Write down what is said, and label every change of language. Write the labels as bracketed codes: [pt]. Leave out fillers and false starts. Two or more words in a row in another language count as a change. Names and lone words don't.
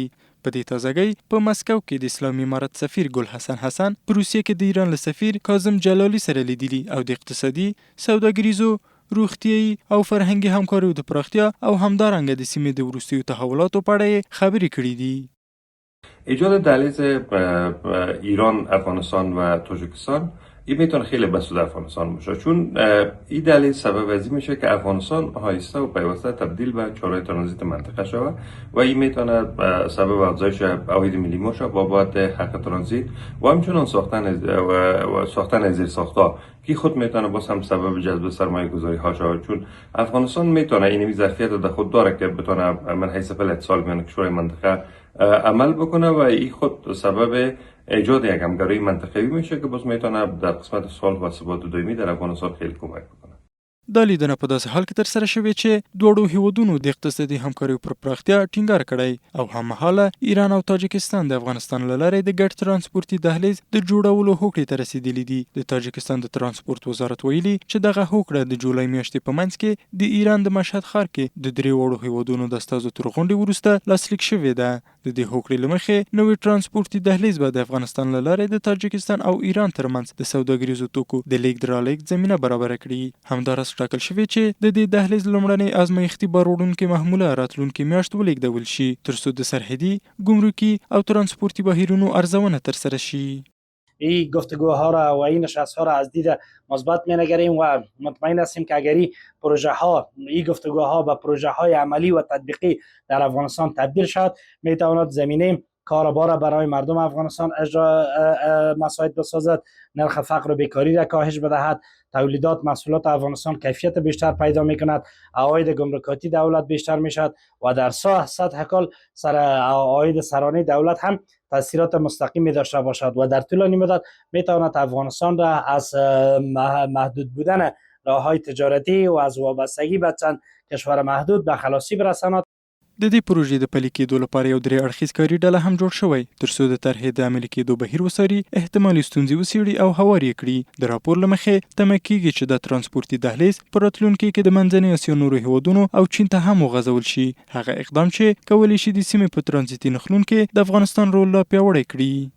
[ps] په دې تازګۍ په مسکو کې د اسلامي امارت سفیر ګل حسن حسن په روسیې کې د ایران له سفیر کاظم جلالي سره لیدلي او د اقتصادي، سوداګریزو، روغتیایي او فرهنګي همکاریو د پراختیا او همدارنګه د سیمې د وروستیو تحولاتو په اړه خبرې کړې دي. [fa] ایجاد دهلیز ایران، افغانستان و تاجیکستان این میتونه خیلی به سود افغانستان باشه، چون این دلیل سبب از این میشه که افغانستان آهسته و پیوسته تبدیل به چهارراه ترانزیت منطقه شود و این میتونه سبب افزایش عواید ملی ما شود بابت حق ترانزیت و همچنان ساختن زیرساخت‌ها که خود میتونه باز هم سبب جذب سرمایه گذاری ها شود، چون افغانستان میتونه این ظرفیت در خود داره که بتونه من حیث اتصال میان کشورهای منطقه عمل بکنه و این خود سبب ایجاد یک همکاری منطقه‌ای میشه که باز میتونه در قسمت صلح و ثبات دائمی در افغانستان خیلی کمک بکنه. [ps] دا لیدنه په داسې حال کې ترسره شوې چې دواړو هیوادونو د اقتصادي همکاریو پر پراختیا ټینګار کړی او هممهاله ایران او تاجکستان د افغانستان له لارې د ګډ ترانسپورتي دهلیز د جوړولو هوکړې ته رسیدلي دي. د تاجکستان د ترانسپورت وزارت ویلي چې دغه هوکړه د جولای میاشتې په منځ کې د ایران د مشهد ښار کې د درې واړو هیوادونو د استازو تر غونډې وروسته لاسلیک شوې ده. د دې هوکړې له مخې نوی ترانسپورتي دهلیز به د افغانستان له لارې د تاجکستان او ایران ترمنځ د سوداګریزو توکو د لیږد رالېږد زمینه برابره کړي. همداراز ټاکل شوی چې د دې دهلیز لومړنی ازمایښتي بار وړونکې محموله راتلونکې میاشت ولیږدول شي ترڅو د سرحدي، ګمرکي او ترانسپورتي بهیرونو ارزونه ترسره شي. [fa] این گفتگوها را و این نشست‌ها را از دید مثبت می‌نگریم و مطمئن هستیم که اگر این پروژه ها، این گفتگوها به پروژه های عملی و تطبیقی در افغانستان تبدیل شد، میتواند زمینه کاربار برای مردم افغانستان مساعد بسازد، نرخ فقر و بیکاری را کاهش بدهد، تولیدات محصولات افغانستان کیفیت بیشتر پیدا میکند، عواید گمرکاتی دولت بیشتر میشد و در سطح کل عواید سرانه دولت هم تاثیرات مستقیمی داشته باشد و در طولانی مدت میتواند افغانستان را از محدود بودن راههای تجارتی و از وابستگی به چند کشور محدود به خلاصی برساند. [ps] د دې پروژې د پلي کېدو لپاره یو درې اړخیز کاري ډله هم جوړ شوی ترڅو د طرحې د عملي کېدو بهیر وڅاري، احتمالي ستونزې وڅېړي او هوار یې کړي. د راپور له مخې تمه کېږي چې د ترانسپورتي دهلیز په راتلونکي کې د منځنۍ اسیا نورو هیوادونو او چین ته هم وغځول شي، هغه اقدام چې کولی شي د سیمې په ترانزیتي نښلون کې د افغانستان رول لا پیاوړی کړي.